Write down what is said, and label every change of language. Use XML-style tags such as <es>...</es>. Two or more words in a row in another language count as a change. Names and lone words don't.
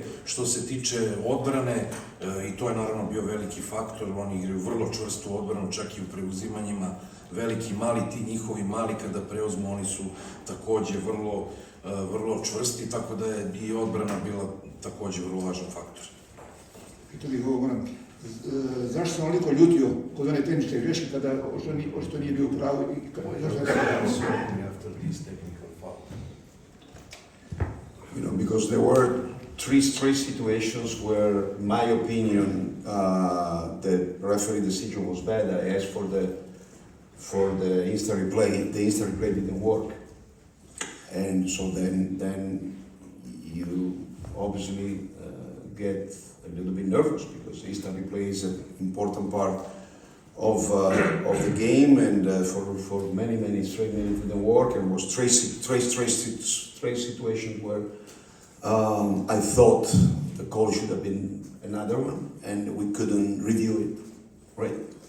<sr>Što se tiče odbrane, i to je naravno bio veliki faktor, oni igraju vrlo čvrstu odbranu, čak i u preuzimanjima, veliki, mali, ti njihovi mali kada preuzmu, oni su takođe vrlo čvrsti, tako da je i odbrana bila takođe vrlo važan faktor. Pitao bih ovo, zašto sam onoliko ljutio kod one tehničke greške kada ošto nije bio u pravu i zašto je tako danas?</sr> <en>Because there were three situations where, in my opinion, the referee decision was bad. I asked for the instant replay. The instant replay didn't work, and so then you obviously get a little bit nervous, because instant replay is an important part of the game, and for many straight minutes it didn't work, and was three situations where I thought the call should have been another one, and we couldn't review it, right?</en>